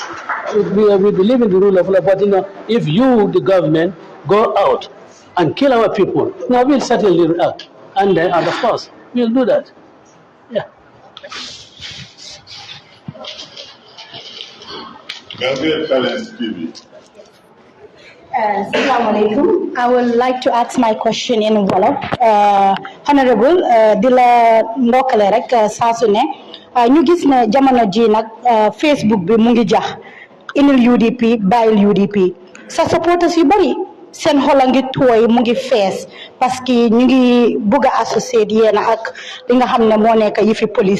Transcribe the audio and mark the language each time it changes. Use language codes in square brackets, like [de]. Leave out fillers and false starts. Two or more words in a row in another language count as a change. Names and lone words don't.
[en] We believe in the rule of law, but if you, the government, go out and kill our people, now we'll certainly react, and of course we'll do that. Yeah. [ar] السلام عليكم. [en] I would like to ask my question in Wolof. [wo] Honorable, dila ndokale rek saa su ne ñu gis ne jamono ji nag Facebook bi mu ngi jax inil UDP bàyyil UDP sa supporters yu bari seen xol a ngi tooy mu ngi fees [fr] parce que [wo] ñu ngi bugg a associé yéen ak li nga xam ne moo nekk yi fi police